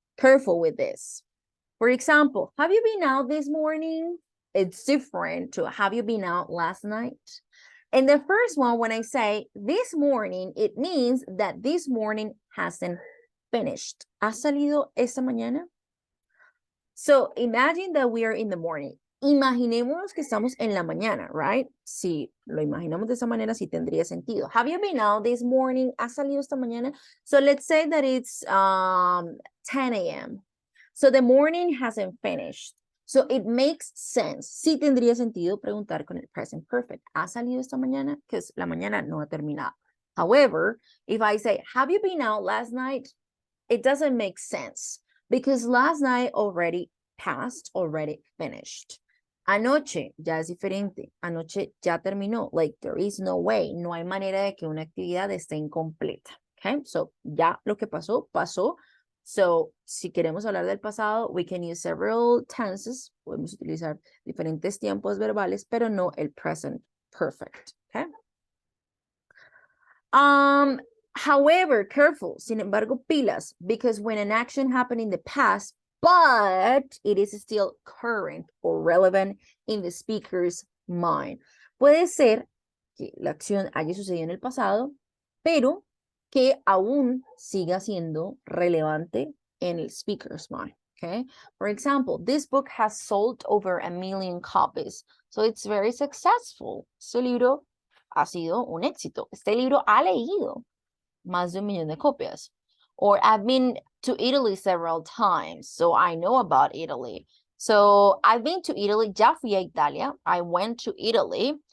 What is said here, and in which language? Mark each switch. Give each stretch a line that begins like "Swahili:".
English: Careful with this. For example, have you been out this morning? It's different to have you been out last night? And the first one, when I say this morning, it means that this morning hasn't finished.
Spanish: ¿Ha salido esta mañana?
English: So imagine that we are in the morning.
Spanish: Imaginémonos que estamos en la mañana, right? Si lo imaginamos de esa manera, sí tendría sentido.
English: Have you been out this morning?
Spanish: ¿Ha salido esta mañana?
English: So let's say that it's 10 a.m. So the morning hasn't finished. So it makes sense.
Spanish: Sí tendría sentido preguntar con el present perfect. ¿Ha salido esta mañana? Because la mañana no ha terminado.
English: However, if I say, have you been out last night? It doesn't make sense because last night already passed, already finished.
Spanish: Anoche ya es diferente. Anoche ya terminó.
English: Like there is no way.
Spanish: No hay manera de que una actividad esté incompleta. Okay, so ya lo que pasó, pasó.
English: So,
Spanish: si queremos hablar del pasado,
English: we can use several tenses.
Spanish: Podemos utilizar diferentes tiempos verbales, pero no el present perfect.
English: Okay. However, careful,
Spanish: sin embargo, pilas,
English: because when an action happened in the past, but it is still current or relevant in the speaker's mind.
Spanish: Puede ser que la acción haya sucedido en el pasado, pero que aún siga siendo relevante en el
English: speaker's mind. Okay. For example, this book has sold over 1 million copies, so it's very successful.
Spanish: Este libro ha sido un éxito. Este libro ha leído más de 1 millón de copias.
English: Or I've been to Italy several times, so I know about Italy. So I've been to Italy.
Spanish: Ya fui a Italia.
English: I went to Italy.